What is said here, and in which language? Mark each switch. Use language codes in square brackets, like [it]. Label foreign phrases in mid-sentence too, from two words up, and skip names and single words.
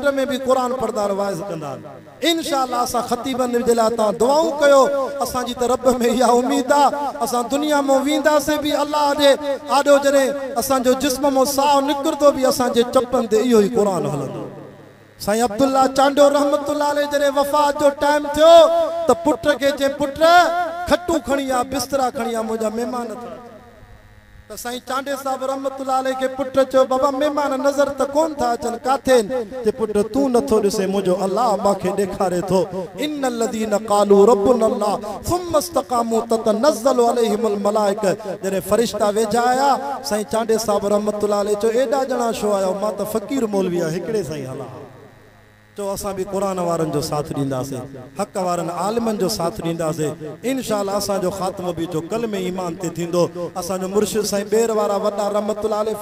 [sd] में बि क़ुरान पढ़ंदा आहिनि वाइज़ कंदा आहिनि इंशाअल्लाह असां ख़तीबनि जे लाइ तव्हां दुआऊं कयो असांजी त रब में इहा उमेद आहे असां दुनिया मां वेंदासीं बि अल्लाह जे आॾो जॾहिं असांजो जिस्म मां साहु निकिरंदो बि असांजे चपनि ते इहो ई क़ुरान हलंदो साईं अब्दुल्ला चांडो [ar] رحمة الله عليه [sd] जॾहिं वफ़ात जो टाइम थियो त पुट खे चए पुट खटू खणी आ बिस्तरा खणी आ मुंहिंजा महिमान त साईं चांडे साहब [ar] رحمة الله عليه [sd] खे पुट चयो बाबा महिमान नज़र त कोन था अचनि काथे ते पुट तूं नथो ॾिसे मुंहिंजो अल्लाह मूंखे ॾेखारे थो [ar] إن الذين قالوا ربنا الله ثم استقاموا تتنزل عليهم الملائكة [sd] जॾहिं फ़रिश्ता वेझा आया साईं चांडे साहब [ar] رحمة الله عليه [sd] चयो एॾा ॼणा छो आयो मां त फ़क़ीर मौलवी आहे हिकिड़े साईं हला तो असां भी कुरान वारन जो साथ ॾींदासीं हक़ वारन आलिमन जो साथ ॾींदासीं इंशाअल्लाह असांजो ख़ात्मो भी जो कलमे ईमान ते थींदो असांजो मुर्शिद साईं बेर वारा वॾा [ar] رحمة الله عليه